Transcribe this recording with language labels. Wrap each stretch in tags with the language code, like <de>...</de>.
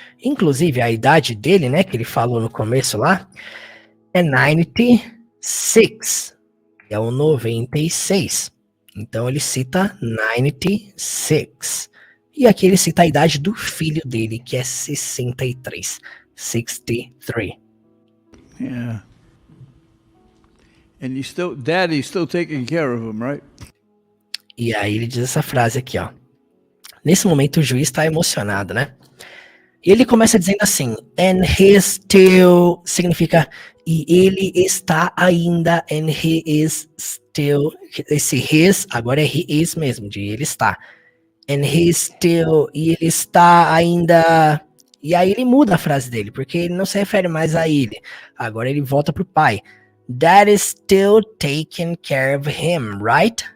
<pt>Inclusive, a idade dele, né, que ele falou no começo lá, é 96. Que é o 96. Então, ele cita 96. E aqui ele cita a idade do filho dele, que é 63. 63.</pt> <en>Yeah. And Daddy's still taking care of him, right?</en> <pt>E aí ele diz essa frase aqui, ó. Nesse momento o juiz está emocionado, né? E ele começa dizendo assim,</pt> <en>and he still,</en> <pt>significa, e ele está ainda,</pt> <en>and he is still,</en> <pt>esse his, agora é he is mesmo, de ele está.</pt> <en>And he still,</en> <pt>e ele está ainda, e aí ele muda a frase dele, porque ele não se refere mais a ele, agora ele volta pro pai.</pt> <en>Dad is still taking care of him, right?</en>